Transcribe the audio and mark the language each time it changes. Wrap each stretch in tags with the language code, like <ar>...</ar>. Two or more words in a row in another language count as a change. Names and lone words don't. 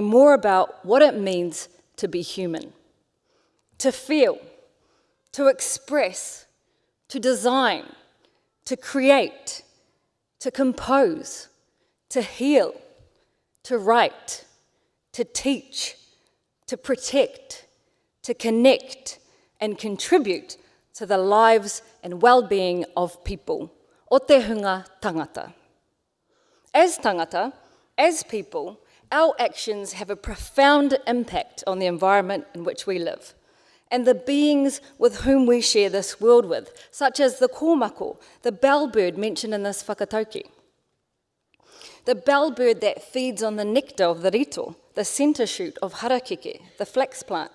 <en>more about what it means to be human, to feel, to express, to design, to create, to compose, to heal, to write, to teach, to protect, to connect, and contribute to the lives and well-being of people,</en> <mi>o te hunga tangata.</mi> <en>As tangata, as people, our actions have a profound impact on the environment in which we live, and the beings with whom we share this world with, such as the kōmako, the bellbird mentioned in this whakataukī. The bellbird that feeds on the nectar of the rito, the centre shoot of harakeke, the flax plant.</en>